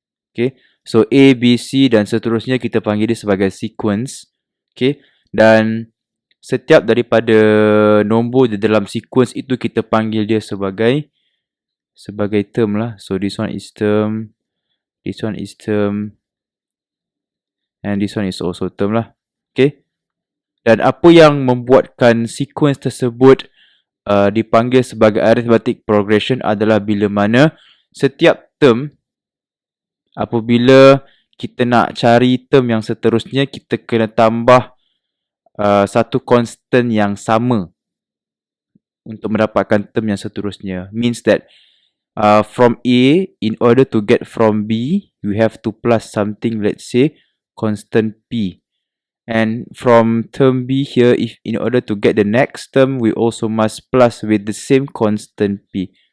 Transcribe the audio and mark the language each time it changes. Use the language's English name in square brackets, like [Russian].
[Malay] Okay, so A, B, C dan seterusnya kita panggil dia sebagai sequence. Okay, dan setiap daripada nombor di dalam sequence itu kita panggil dia sebagai term lah. [English] So this one is term, this one is term, and this one is also term lah. [Malay] Okay, dan apa yang membuatkan sequence tersebut dipanggil sebagai arithmetic progression adalah bila mana setiap term, apabila kita nak cari term yang seterusnya, kita kena tambah satu constant yang sama untuk mendapatkan term yang seterusnya. [English] Means that from A, in order to get from B, you have to plus something, let's say constant P. And from term B here, if in order to get the next term, we also must plus with the same constant P.